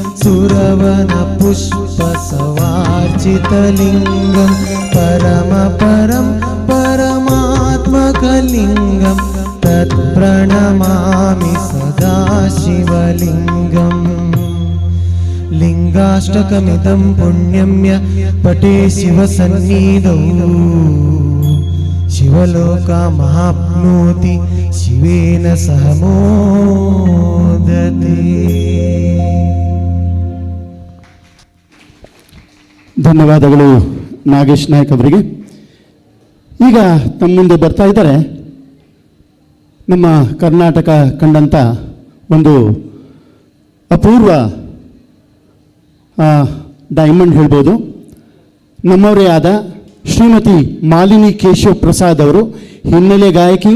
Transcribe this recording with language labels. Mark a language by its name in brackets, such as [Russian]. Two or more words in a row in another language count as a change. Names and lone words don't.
[Sanskrit] सुरवनपुष्पसवार्चितलिङ्गं परमपरं परमात्मकलिङ्गं तत्प्रणमामि सदा शिवलिङ्गम् लिङ्गाष्टकमिदं पुण्यं य पठे शिवसन्निधौ शिवलोकमाप्नोति शिवेन सह मोदते. [Kannada] ಧನ್ಯವಾದಗಳು ನಾಗೇಶ್ ನಾಯಕ್ ಅವರಿಗೆ. ಈಗ ತಮ್ಮ ಮುಂದೆ ಬರ್ತಾ ಇದ್ದಾರೆ ನಮ್ಮ ಕರ್ನಾಟಕ ಕಂಡಂಥ ಒಂದು ಅಪೂರ್ವ ಡೈಮಂಡ್ ಹೇಳ್ಬೋದು, ನಮ್ಮವರೇ ಆದ ಶ್ರೀಮತಿ ಮಾಲಿನಿ ಕೇಶವ್ ಪ್ರಸಾದ್ ಅವರು ಹಿನ್ನೆಲೆ ಗಾಯಕಿ.